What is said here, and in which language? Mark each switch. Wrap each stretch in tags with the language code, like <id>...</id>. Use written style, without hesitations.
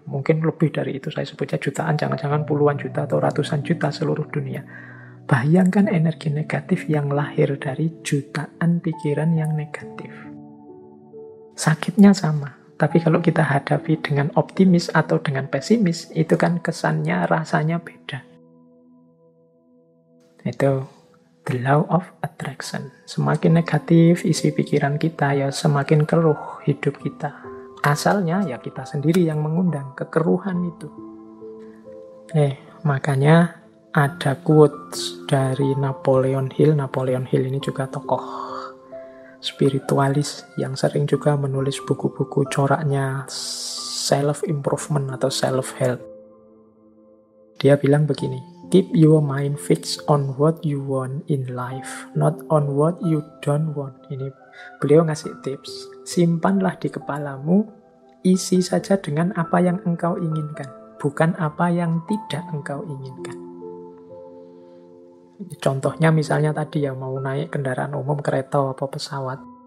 <id>Mungkin lebih dari itu, saya sebutnya jutaan, jangan-jangan puluhan juta atau ratusan juta seluruh dunia. Bayangkan energi negatif yang lahir dari jutaan pikiran yang negatif. Sakitnya sama. Tapi kalau kita hadapi dengan optimis atau dengan pesimis, itu kan kesannya, rasanya beda. Itu</id> <en>the law of attraction.</en> <id>Semakin negatif isi pikiran kita, ya semakin keruh hidup kita. Asalnya ya kita sendiri yang mengundang kekeruhan itu. Makanya ada quotes dari Napoleon Hill. Napoleon Hill ini juga tokoh spiritualis yang sering juga menulis buku-buku coraknya self-improvement atau self-help. Dia bilang begini,</id> <en>Keep your mind fixed on what you want in life, not on what you don't want.</en> <id>Ini beliau ngasih tips. Simpanlah di kepalamu, isi saja dengan apa yang engkau inginkan, bukan apa yang tidak engkau inginkan. Contohnya misalnya tadi ya, mau naik kendaraan umum, kereta atau pesawat.</id>